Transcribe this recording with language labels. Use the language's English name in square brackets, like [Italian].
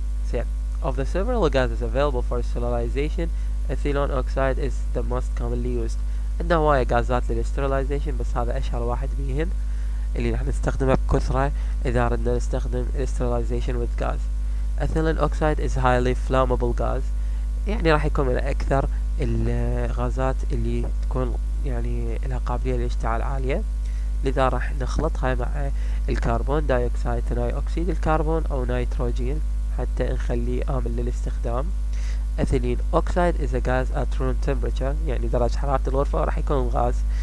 [English] So, of the several gases available for sterilization, ethylene oxide is the most commonly used. [Arabic] عندنا هواية غازات للستيرلايزيشن، بس هذا اشهر واحد بيهن اللي راح نستخدمه بكثرة اذا ردنا نستخدم [English] sterilization with gas. Ethylene oxide is highly flammable gas، [Arabic] يعني راح يكون من اكثر الغازات اللي تكون يعني لها قابلية للاشتعال عالية، لذا راح نخلطها مع الكربون دايوكسيد، ثاني اكسيد الكربون او نيتروجين حتى نخليه آمن للاستخدام. [English] Ethylene oxide is a gas at room temperature، [Arabic] يعني درجة حرارة الغرفة راح يكون غاز.